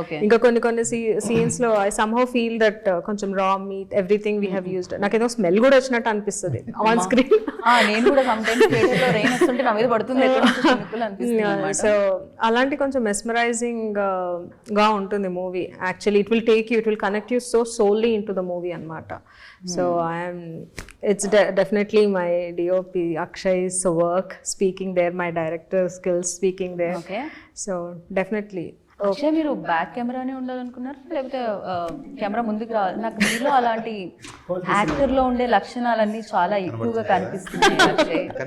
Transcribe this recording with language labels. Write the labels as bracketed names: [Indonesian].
[Telugu] ఇంకా కొన్ని సీన్స్ లో [English] I somehow feel that [Telugu] కొంచెం రా meet [English] everything we have used, [Telugu] నాకేదో స్మెల్ కూడా వచ్చినట్టు అనిపిస్తుంది ఆన్ స్క్రీన్. నేను కూడా సమ్ టైమ్స్ థియేటర్ లో రెయిన్ వస్తుంటే నా మీద పడుతుంది అనిపిస్తుంది. సో అలాంటి కొంచెం మెస్మరైజింగ్ గా ఉంటుంది movie. [English] actually it will take you, it will connect you so solely into the movie [Telugu] అనమాట. [English] సో it's definitely my DOP Akshay's work speaking there, my director skills speaking there. Okay. So definitely. [Telugu] Akshay, మీరు back కెమెరానే ఉండాలనుకున్నారు లేకపోతే camera ముందుకు రావాలి? నాకు మీలో అలాంటి యాక్టర్లో ఉండే లక్షణాలన్నీ చాలా ఎక్కువగా కనిపిస్తున్నాయి అక్షయ్.